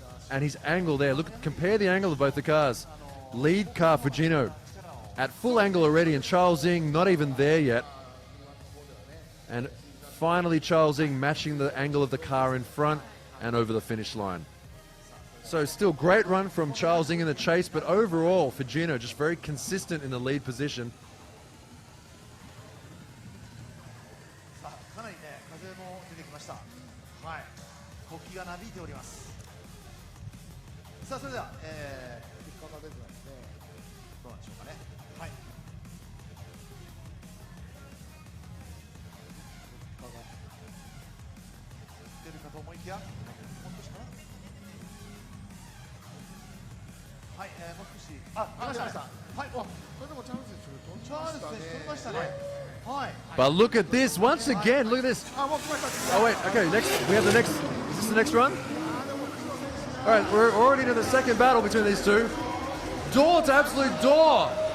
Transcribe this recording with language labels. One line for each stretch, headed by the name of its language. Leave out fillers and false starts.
English: And his angle there, look, compare the angle of both the cars. Lead car Fujino at full angle already, and Charles Ng not even there yet. And finally Charles Ng matching the angle of the car in front and over the finish line. So still great run from Charles Ng in the chase, but overall Fujino just very consistent in the lead position.
Japanese: かなりね、風も出てきました。はい、国旗がなびいております。さあ、それでは、どうなんでしょうかね。はい。出るかと思いきや、もう少しかな。はい、もう少し。あ、出ました。はい。これでもチャールズ選手取りましたね。はい。
English: But look at this once again. Look at this. Oh wait, okay. Next, we have the next. Is this the next run? All right, we're already into the second battle between these two. Door to absolute door.